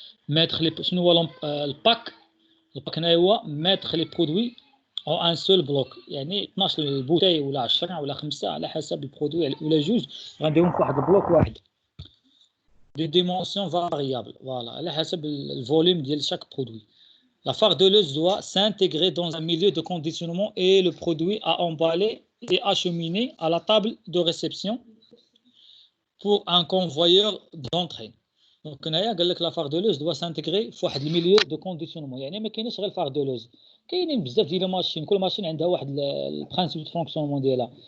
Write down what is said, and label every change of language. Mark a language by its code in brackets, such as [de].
[fr] mettre les [ar] شنو هو الباك هنا هو [fr] mettre les produits en un seul bloc، [ar] يعني 12 البوتاي ولا 10 ولا 5 على حسب البرودوي ولا جوج غنديرهم في واحد البلوك واحد دي ديمونسيون فاريابل فوالا على حسب الفوليوم ديال شاك برودوي. [fr] La fardeleuse doit s'intégrer dans un milieu de conditionnement et le produit à emballer et acheminer à la table de réception pour un convoyeur d'entrée. [ar] دونك هنايا قال لك لا فاردولوز دوا سانتيغري في واحد الميليو دو كونديسيونمون، يعني ما كاينش غير فاردولوز، كاينين بزاف ديال الماشين، كل ماشين عندها واحد البرانسيب دو فونكسيونمون ديالها.